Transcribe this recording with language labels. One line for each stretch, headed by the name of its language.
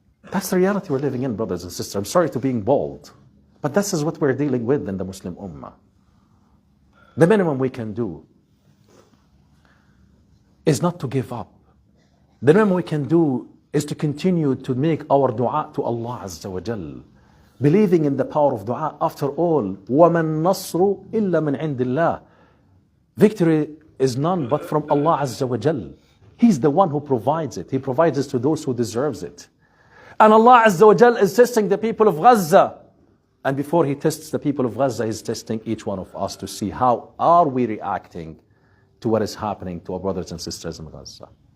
English: That's the reality we're living in, brothers and sisters. I'm sorry to being bold, but this is what we're dealing with in the Muslim Ummah. The minimum we can do is not to give up. The minimum we can do is to continue to make our dua to Allah Azza wa Jal, believing in the power of dua. After all,
Arabic: وَمَا النَّصْرُ إِلَّا مِنْ عِنْدِ اللَّهِ.
English: Victory is none but from Allah Azza wa Jal. He's the one who provides it. He provides it to those who deserves it. And Allah Azza wa Jal is testing the people of Gaza. And before He tests the people of Gaza, He's testing each one of us to see how are we reacting to what is happening to our brothers and sisters in Gaza.